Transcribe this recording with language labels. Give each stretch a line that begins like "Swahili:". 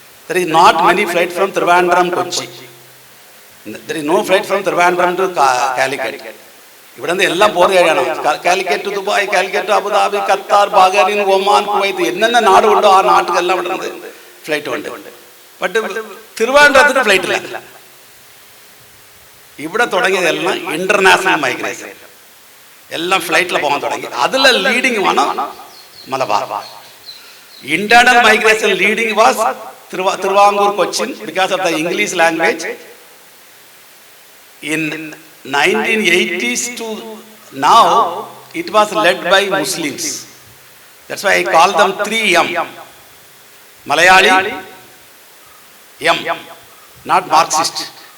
English: There is not many flights from Trivandrum Kochi. There is no flight from Trivandrum to Calicut.
Malayalam: ഇവിടെ നിന്ന് എല്ലാം പോകുന്ന ഏരിയയാണ്. Calicut Dubai, Calicut Abu Dhabi, Qatar, Bahrain, Oman, Kuwait എന്നென்ன നാടുണ്ടോ ആ നാട്ടിലെല്ലാം ഇവിടെ നിന്ന് ഫ്ലൈറ്റ് ഉണ്ട്. ബട്ട് തിരുവനന്തപുരത്തിന് ഫ്ലൈറ്റ് ഇല്ല. ഇവിടെ തുടങ്ങിയതെല്ലാം ഇന്റർനാഷണൽ മൈഗ്രേഷൻ, എല്ലാം ഫ്ലൈറ്റിൽ പോകാൻ തുടങ്ങി. അതിലെ ലീഡിങ് ആണ് Malabar. Internal migration leading was Travancore, Cochin,
English: Because of the English language. In 1980s to now, it was led by Muslims. That's why I call them 3M. Malayali, M, not Marxist.